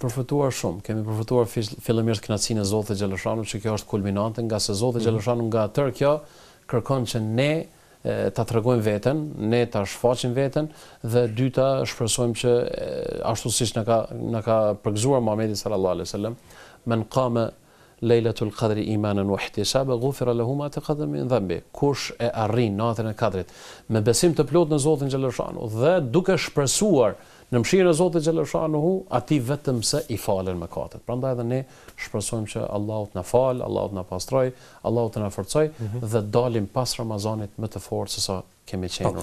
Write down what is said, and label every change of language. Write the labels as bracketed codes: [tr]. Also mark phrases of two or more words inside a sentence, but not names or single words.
[sq] Kemi përfituar shumë, kemi përfituar fillimisht kënaqësinë e Zotit xhaleshanu, që kjo është kulminante, nga se Zoti xhaleshanu nga tërë kjo kërkon që ne ta tregojmë veten, ne ta shfaqim veten dhe dyta shpresojmë që ashtu siç na ka përgëzuar Muhamedi [ar] صلى الله عليه وسلم, من قام ليلة القدر إيمانا واحتسابا غفر له ما تقدم من ذنب. [sq] Kush e arrin natën e Kadrit me besim të plot në Zotin xhaleshanu dhe duke shpresuar Në mëshirën e Zotit xhaleshanuhu, atij vetëm se i falen mëkatet. Prandaj edhe ne shpresojmë që Allahu të na fal, Allahu të na pastroj, Allahu të na forcoj dhe dalim pas Ramazanit më të fortë se sa kemi qenë.